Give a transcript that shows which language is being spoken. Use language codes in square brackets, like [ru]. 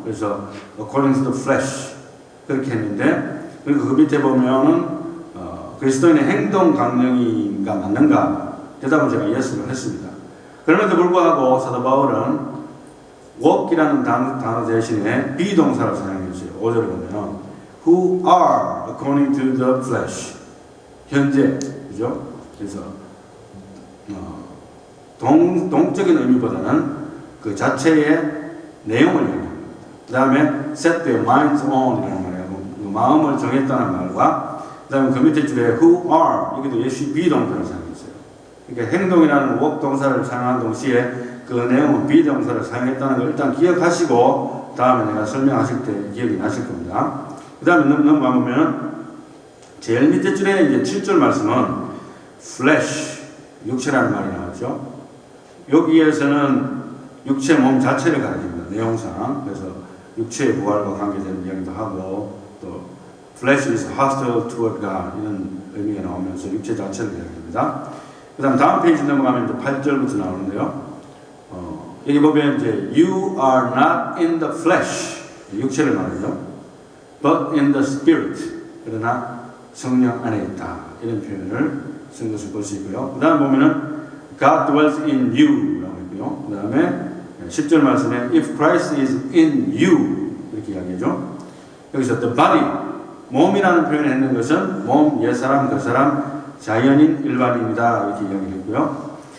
[ko] 그래서 [en] according to the flesh [ko] 그렇게 했는데 그리고 그 밑에 보면은 그리스도인의 행동 강령인가 맞는가 대답은 제가 예스를 했습니다. 그럼에도 불구하고 사도 바울은 walk이라는 단어 대신에 비동사를 사용했어요. 5절에 보면 [en] who are according to the flesh [ko] 현재 그죠? 그래서 동적인 의미보다는 그 자체의 내용을 얘기합니다. 그 다음에 [en] set their minds on [ko] 이라는 말이고 그 마음을 정했다는 말과 그 다음에 그 밑에 줄에 who are 여기도 예시 비동사를 사용했어요. 그러니까 행동이라는 walk 동사를 사용한 동시에 그 내용은 비동사를 사용했다는 걸 일단 기억하시고 다음에 내가 설명하실 때 기억이 나실 겁니다. 그 다음에 넘어가 보면 제일 밑에 줄에 이제 7절 말씀은 flesh, 육체라는 말이 나왔죠. 여기에서는 육체 몸 자체를 가리킵니다. 내용상. 그래서 육체의 부활과 관계되는 이야기도 하고 또 [en] flesh is hostile toward God [ko] 이런 의미가 나오면서 육체 자체를 이야기합니다. 그 다음 페이지 넘어가면 이제 8절부터 나오는데요. 여기 보면 이제 [en] you are not in the flesh [ko] 육체를 말하죠. [en] but in the spirit [ko] 그러나 성령 안에 있다 이런 표현을 쓴 것을 볼 수 있고요. 그 다음 보면은 [en] God dwells in you [ko] 라고 했고요. 그 다음에 10절 말씀에 [en] if Christ is in you [ko] 이렇게 이야기하죠. 여기서 the body 몸이라는 표현을 했는 것은 몸, 옛사람, 그 사람, 자연인, 일반인이다 이렇게 이야기를 했고요.